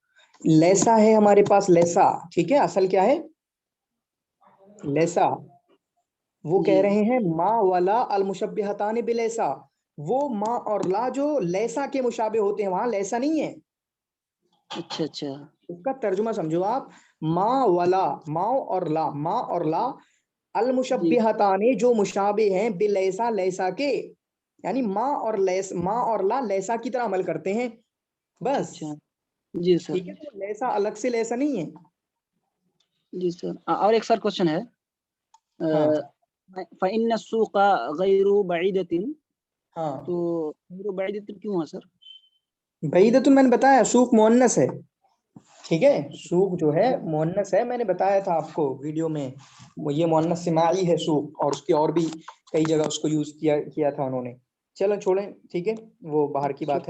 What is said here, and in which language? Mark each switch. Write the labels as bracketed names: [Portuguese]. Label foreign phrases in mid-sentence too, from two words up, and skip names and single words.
[Hindi] लैसा है हमारे पास, लैसा, ठीक है। असल क्या है? लैसा। वो जी। कह रहे हैं [Arabic] ما ولا المشبهتان بليس, [Hindi] वो मा और ला जो लैसा के मुशाबे होते हैं, वहां लैसा नहीं है। अच्छा अच्छा। उसका तर्जुमा समझो आप। [Arabic] ما ولا, [Hindi] मा और ला, मा और ला अल जी मुशब्बिहतानि, जो मुशाबे हैं बिलैसा, लैसा के, यानी माँ और ला लैसा की तरह अमल करते हैं, बस। अच्छा। जी सर। ठीक है, तो लैसा अलग से लैसा नहीं है। जी सर। और एक सर क्वेश्चन है, हाँ [Arabic] فإن سوقا غير بعيدة, [Hindi] हाँ। तो [Arabic] غير بعيدة [Hindi] क्यों है सर? बईदतुन मैंने बताया सूक मुअन्नस है, ठीक है। सूक जो है मुअन्नस है, मैंने बताया था आपको वीडियो में। वो ये मुअन्नस सिमाई है सूक, और उसकी और भी कई जगह उसको यूज किया किया था उन्होंने। चलो छोड़ें, ठीक है, वो बाहर की बात है।